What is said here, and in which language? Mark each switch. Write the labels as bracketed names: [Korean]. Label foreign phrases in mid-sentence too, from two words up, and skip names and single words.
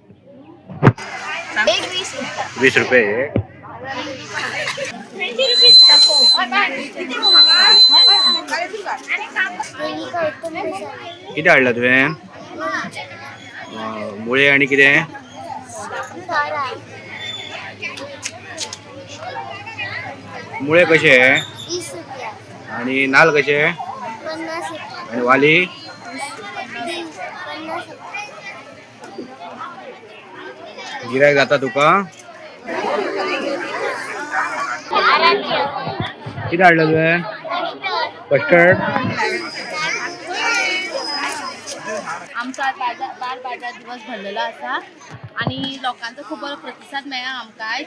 [Konkani] 20 रुपये. किती हाडला तुवें? मुळे आणि किती? मुळे कसे आणि नाल कसे आणि वाली? गिरायक जाता तुका? किती हाडला तुवें? कस्टर्ड. आमचा बाल बाजार दिवस भरलेलो आसा आणि लोकांचो खूप बरो प्रतिसाद मेळ्ळा आमकां आयज.